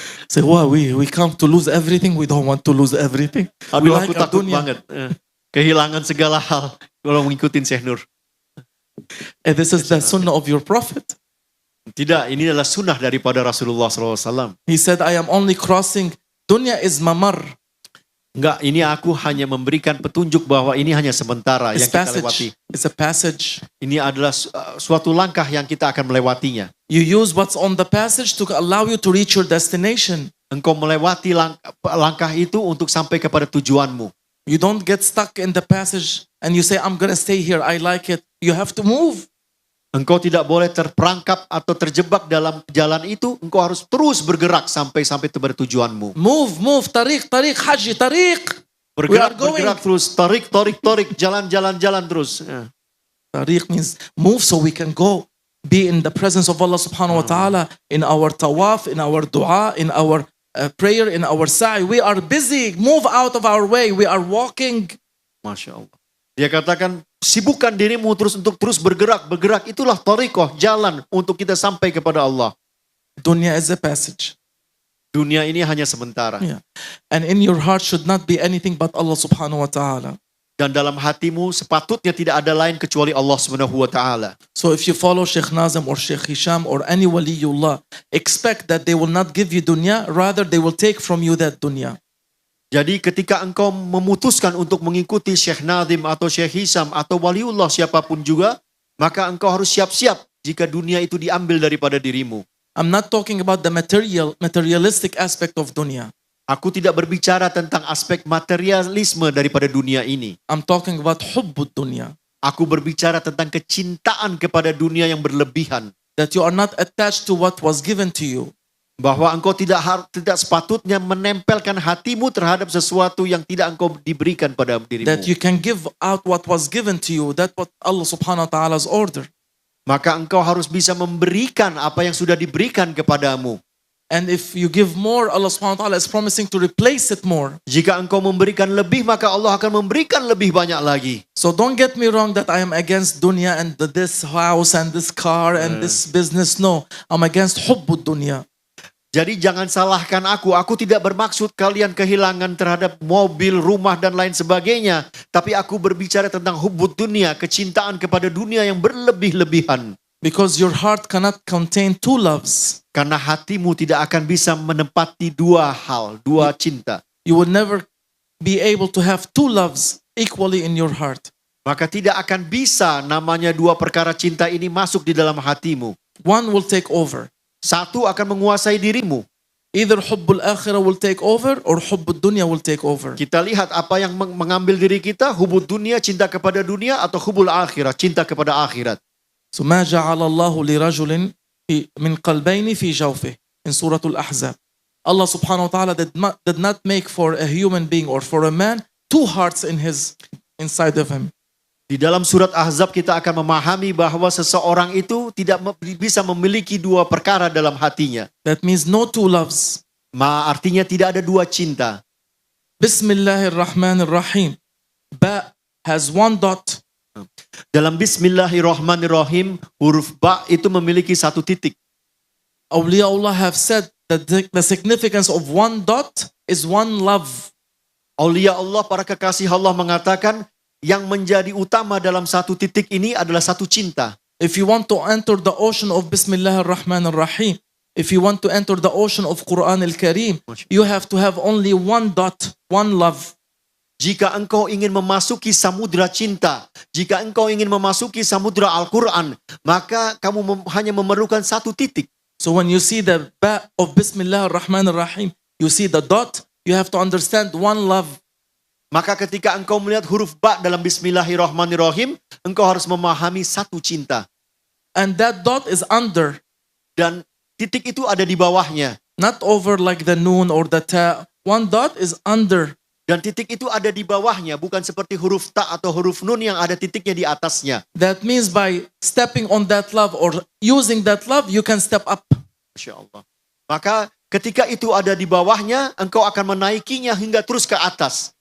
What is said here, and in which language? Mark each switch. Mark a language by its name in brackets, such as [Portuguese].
[English] Say, wow, we come to lose everything, we don't want to lose everything. [Indonesian] Aduh, aku takut banget. Kehilangan segala hal kalau mengikutin Syekh Nur. [English] And this is the sunnah of your prophet. [Indonesian] Tidak, ini adalah sunnah daripada Rasulullah SAW. [English] He said, I am only crossing, dunya is mamar. [Indonesian] Enggak, ini aku hanya memberikan petunjuk bahwa ini hanya sementara yang kita lewati. [English] It's a passage. [Indonesian] Ini adalah suatu langkah yang kita akan melewatinya. [English] You use what's on the passage to allow you to reach your destination. [Indonesian] Engkau melewati langkah itu untuk sampai kepada tujuanmu. [English] You don't get stuck in the passage and you say, I'm going to stay here, I like it. You have to move. [Indonesian] Engkau tidak boleh terperangkap atau terjebak dalam jalan itu. Engkau harus terus bergerak sampai kepada tujuanmu. [English] Move, tariq, haji, tariq. [Indonesian] Bergerak terus, tarik, jalan terus. [English] Tariq means move so we can go. Be in the presence of Allah subhanahu wa ta'ala. In our tawaf, in our dua, in our prayer, in our sa'i. We are busy. Move out of our way. We are walking. [Indonesian] Masya Allah. Dia katakan, Sibukkan dirimu untuk terus bergerak. Itulah thariqah, jalan untuk kita sampai kepada Allah. [English] Dunya is a passage. [Indonesian] Dunia ini hanya sementara. [English] Yeah. And in your heart should not be anything but Allah subhanahu wa ta'ala. [Indonesian] Dan dalam hatimu sepatutnya tidak ada lain kecuali Allah Subhanahu wa taala. [English] So if you follow Sheikh Nazim or Sheikh Hisham or any waliullah, expect that they will not give you dunya, rather they will take from you that dunya. [Indonesian] Jadi ketika engkau memutuskan untuk mengikuti Syekh Nazim atau Syekh Hisham atau waliullah siapapun juga, maka engkau harus siap-siap jika dunia itu diambil daripada dirimu. [English] I'm not talking about the materialistic aspect of dunya. [Indonesian] Aku tidak berbicara tentang aspek materialisme daripada dunia ini. [English] I'm talking about hubbud dunya. [Indonesian] Aku berbicara tentang kecintaan kepada dunia yang berlebihan. [English] That you are not attached to what was given to you. [Indonesian] Bahwa engkau tidak sepatutnya menempelkan hatimu terhadap sesuatu yang tidak engkau diberikan pada dirimu. [English] That you can give out what was given to you. That's what Allah subhanahu wa ta'ala's order. [Indonesian] Maka engkau harus bisa memberikan apa yang sudah diberikan kepadamu. [English] And if you give more, Allah subhanahu wa ta'ala is promising to replace it more. [Indonesian] Jika engkau memberikan lebih, maka Allah akan memberikan lebih banyak lagi. [English] So don't get me wrong that I am against dunya and this house and this car and this business. No, I'm against hubbud dunya. [Indonesian] Jadi jangan salahkan aku. Aku tidak bermaksud kalian kehilangan terhadap mobil, rumah, dan lain sebagainya. Tapi aku berbicara tentang hubbud dunia, kecintaan kepada dunia yang berlebih-lebihan. [English] Because your heart cannot contain two loves. [Indonesian] Karena hatimu tidak akan bisa menempati dua hal, dua cinta. [English] You will never be able to have two loves equally in your heart. [Indonesian] Maka tidak akan bisa namanya dua perkara cinta ini masuk di dalam hatimu. [English] One will take over. [Indonesian] Satu akan menguasai dirimu. [English] Either hubbul akhirah will take over or hubbud dunya will take over. [Indonesian] Kita lihat apa yang mengambil diri kita, hubbud dunia, cinta kepada dunia, atau hubbul akhirah, cinta kepada akhirat. [English] So [Arabic] ما جعل الله لرجل من قلبين في جوفه [English] in Surah Al-Ahzab. Allah subhanahu wa ta'ala did not make for a human being or for a man two hearts inside of him. [Indonesian] Di dalam surat Ahzab kita akan memahami bahwa seseorang itu tidak bisa memiliki dua perkara dalam hatinya. [English] That means no two loves. [Indonesian] Artinya tidak ada dua cinta. [English] Bismillahirrahmanirrahim. Ba has one dot. [Indonesian] Dalam Bismillahirrahmanirrahim, huruf ba itu memiliki satu titik. [English] Awliyaullah have said that the significance of one dot is one love. [Indonesian] Aulia Allah, para kekasih Allah mengatakan, yang menjadi utama dalam satu titik ini adalah satu cinta. [English] If you want to enter the ocean of Bismillahirrahmanirrahim, if you want to enter the ocean of Quran al-Karim, you have to have only one dot, one love. [Indonesian] Jika engkau ingin memasuki samudra cinta, jika engkau ingin memasuki samudra Al-Quran, maka kamu hanya memerlukan satu titik. [English] So when you see the ba of Bismillahirrahmanirrahim, you see the dot, you have to understand one love. [Indonesian] Maka ketika engkau melihat huruf ba dalam Bismillahirrahmanirrahim, engkau harus memahami satu cinta. [English] And that dot is under. [Indonesian] Dan titik itu ada di bawahnya. [English] Not over like the noon or the ta. One dot is under. [Indonesian] Dan titik itu ada di bawahnya, bukan seperti huruf ta atau huruf nun yang ada titiknya di atasnya. [English] That means by stepping on that love or using that love, you can step up. [Arabic] Masya Allah. [Indonesian] Maka ketika itu ada di bawahnya, engkau akan menaikinya hingga terus ke atas.